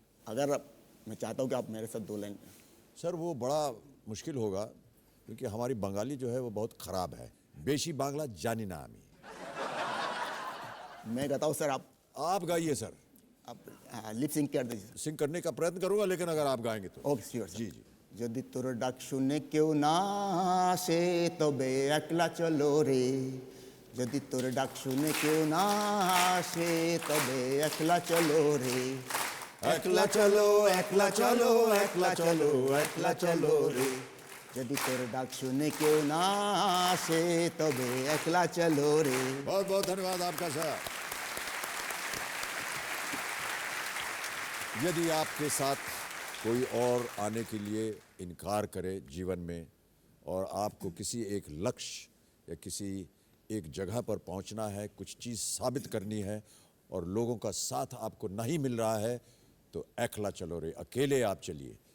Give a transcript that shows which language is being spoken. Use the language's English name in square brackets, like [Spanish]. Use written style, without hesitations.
[Hindi] अगर मैं चाहता हूँ कि आप मेरे साथ 2 लाइन। सर वो बड़ा मुश्किल होगा क्योंकि हमारी बंगाली जो है वो बहुत खराब है। [Bangla] बेशी बांग्ला जानी ना आमी। [Hindi] मैं गाता हूँ सर, आप गाइए सर। आप लिप सिंक कर दीजिए। सिंग करने का प्रयत्न करूंगा, लेकिन अगर आप गाएंगे तो। Okay sure sir. जी जी। [Bangla] যদি তোর ডাক শুনে কেউ না আসে তবে একলা চলো রে, যদি তোর ডাক শুনে কেউ না আসে তবে একলা চলো রে, একলা চলো একলা চলো একলা চলো একলা চলো রে, যদি তোর ডাক শুনে কেউ না আসে তবে একলা চলো রে। [Hindi] बहुत बहुत धन्यवाद आपका सर। यदि आपके साथ कोई और आने के लिए इनकार करे जीवन में और आपको किसी एक लक्ष्य या किसी एक जगह पर पहुंचना है, कुछ चीज़ साबित करनी है और लोगों का साथ आपको नहीं मिल रहा है, तो [Bangla] एकला चलो रे, [Hindi] अकेले आप चलिए।